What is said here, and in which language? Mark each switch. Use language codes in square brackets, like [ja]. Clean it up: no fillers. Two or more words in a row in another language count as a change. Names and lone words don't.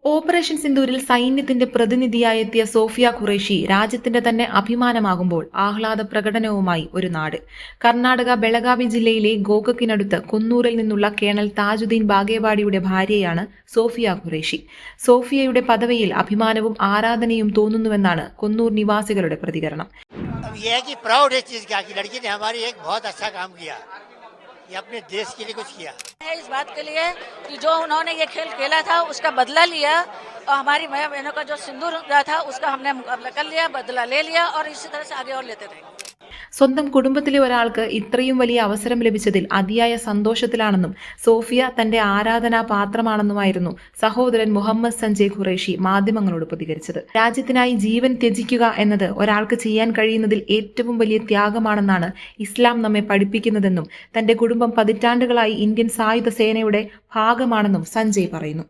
[ml] ഓപ്പറേഷൻ സിന്ദൂരിൽ സൈന്യത്തിന്റെ പ്രതിനിധിയായെത്തിയ സോഫിയ ഖുറേഷി രാജ്യത്തിന്റെ തന്നെ അഭിമാനമാകുമ്പോൾ ആഹ്ലാദ പ്രകടനവുമായി ഒരു നാട്. കർണാടക ബെളഗാവി ജില്ലയിലെ ഗോകക്കിനടുത്ത് കുന്നൂരിൽ നിന്നുള്ള കേണൽ താജുദ്ദീൻ ബാഗേവാഡിയുടെ ഭാര്യയാണ് സോഫിയ ഖുറേഷി. സോഫിയയുടെ പദവിയിൽ അഭിമാനവും ആരാധനയും തോന്നുന്നുവെന്നാണ് കുന്നൂർ നിവാസികളുടെ പ്രതികരണം. [hi] ये अपने देश के लिए कुछ किया है। इस बात के लिए कि जो उन्होंने ये खेल खेला था उसका बदला लिया और हमारी माँ बहनों का जो सिंदूर था उसका हमने मुकाबला कर लिया, बदला ले लिया और इसी तरह से आगे और लेते रहेंगे. [ml] സ്വന്തം കുടുംബത്തിലെ ഒരാൾക്ക് ഇത്രയും വലിയ അവസരം ലഭിച്ചതിൽ അതിയായ സന്തോഷത്തിലാണെന്നും സോഫിയ തന്റെ ആരാധനാ പാത്രമാണെന്നുമായിരുന്നു സഹോദരൻ മുഹമ്മദ് സഞ്ജയ് ഖുറേഷി മാധ്യമങ്ങളോട് പ്രതികരിച്ചത്. രാജ്യത്തിനായി ജീവൻ ത്യജിക്കുക എന്നത് ഒരാൾക്ക് ചെയ്യാൻ കഴിയുന്നതിൽ ഏറ്റവും വലിയ ത്യാഗമാണെന്നാണ് ഇസ്ലാം നമ്മെ പഠിപ്പിക്കുന്നതെന്നും തന്റെ കുടുംബം പതിറ്റാണ്ടുകളായി ഇന്ത്യൻ സായുധ സേനയുടെ ഭാഗമാണെന്നും സഞ്ജയ് പറയുന്നു.